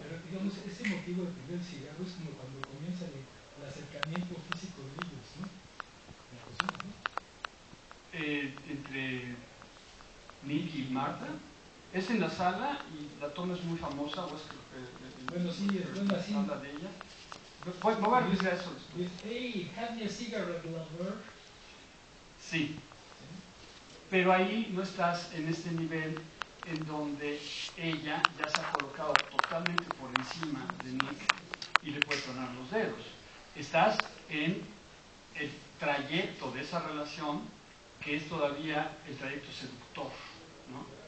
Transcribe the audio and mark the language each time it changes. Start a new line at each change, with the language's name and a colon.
Spanish: Pero digamos, ese motivo de prender el cigarro es como cuando comienza el acercamiento físico de ellos, ¿no? La cocina, ¿no? Entre Nick y Martha. Es en la sala y la toma es muy famosa, o es que bueno, sí, es bueno así. Habla de ella. Me voy a referir a eso después.
English: Hey, have me a cigarette, lover.
Spanish: Sí. Pero ahí no estás en este nivel en donde ella ya se ha colocado totalmente por encima de Nick y le puede tronar los dedos. Estás en el trayecto de esa relación, que es todavía el trayecto seductor, ¿no?